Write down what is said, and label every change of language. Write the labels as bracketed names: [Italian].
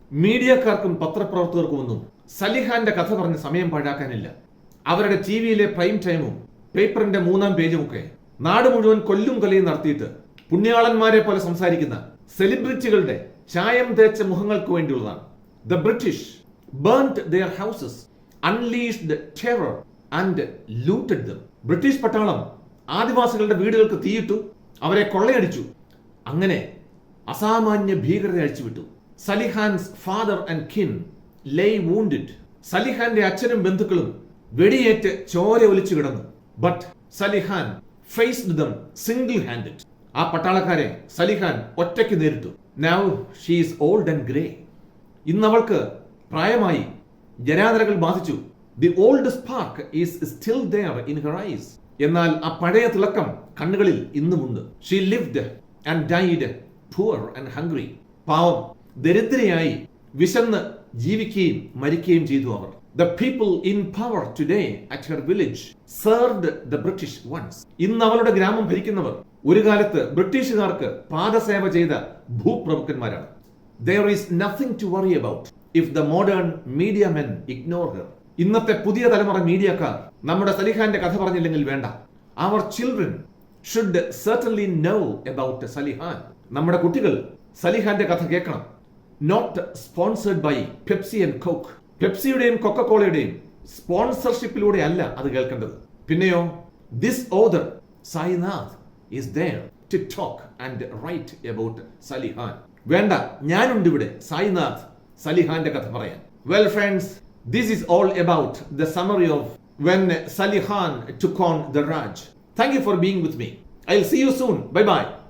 [Malayalam] മീഡിയക്കാർക്കും പത്രപ്രവർത്തകർക്കുമൊന്നും സലിഹാന്റെ കഥ പറഞ്ഞ് സമയം പാഴാക്കാനില്ല. അവരുടെ ടിവിയിലെ പ്രൈം ടൈമും പേപ്പറിന്റെ 3-ാം പേജുമൊക്കെ നാട് മുഴുവൻ കൊല്ലും കൊലയും നടത്തിയിട്ട് പുണ്യാളന്മാരെ പോലെ സംസാരിക്കുന്ന സെലിബ്രിറ്റികളുടെ ചായം തേച്ച മുഖങ്ങൾക്ക് വേണ്ടിയുള്ളതാണ്. [English] The British burnt their houses, unleashed terror and looted them. [Malayalam] British പട്ടാളം ആദിവാസികളുടെ വീടുകൾക്ക് തീയിട്ടു, അവരെ കൊള്ളയടിച്ചു, അങ്ങനെ അസാമാന്യ ഭീകരത അഴിച്ചുവിട്ടു. [English] Salihan's father and kin lay wounded. [Malayalam] സലിഹാന്റെ അച്ഛനും ബന്ധുക്കളും വെടിയേറ്റ് ചോര ഒലിച്ചു കിടന്നു. [English] But Salihan faced them single-handed. [Malayalam] ആ പട്ടാളക്കാരെ സലിഹാൻ ഒറ്റയ്ക്ക് നേരിട്ടു. [English] Now she is old and grey. [Malayalam] ഇന്നവൾക്ക് പ്രായമായി, ജരാതരകൾ ബാധിച്ചു. [English] The old spark is still there in her eyes. [Malayalam] എന്നാൽ ആ പഴയ തിളക്കം കണ്ണുകളിൽ ഇന്നുമുണ്ട്. [English] She lived and died poor and hungry. [Malayalam] പാവം, ദരിദ്രയായി, വിശന്ന് ജീവിക്കുകയും മരിക്കുകയും ചെയ്തു അവർ. [English] The people in power today at her village served the British once. [Malayalam] ഇന്ന് അവളുടെ ഗ്രാമം ഭരിക്കുന്നവർ ഒരു കാലത്ത് ബ്രിട്ടീഷുകാർക്ക് പാദസേവ ചെയ്ത ഭൂപ്രഭുക്കന്മാരാണ്. [English] There is nothing to worry about if the modern media men ignore her. [Malayalam] ഇന്നത്തെ പുതിയ തലമുറ മീഡിയക്കാർ നമ്മുടെ സലിഹാന്റെ കഥ പറഞ്ഞില്ലെങ്കിൽ വേണ്ട. [English] Our children should certainly know about Salihan. [Malayalam] നമ്മുടെ കുട്ടികൾ സലിഹാന്റെ കഥ കേൾക്കണം. [English] Not sponsored by Pepsi and Coke. [Malayalam] പെപ്സിയുടെയും കൊക്കക്കോളയുടെയും സ്പോൺസർഷിപ്പിലൂടെ അല്ല അത് കേൾക്കേണ്ടത്. പിന്നെയോ, [English] this author Sainath is there to talk and write about Salihan. [Malayalam] വേണ്ട, ഞാനുണ്ട് ഇവിടെ സായിനാഥ് സലിഹാന്റെ കഥ പറയാൻ. [English] Well friends, this is all about the summary of when Salihan took on the Raj. Thank you for being with me. I'll see you soon. Bye bye.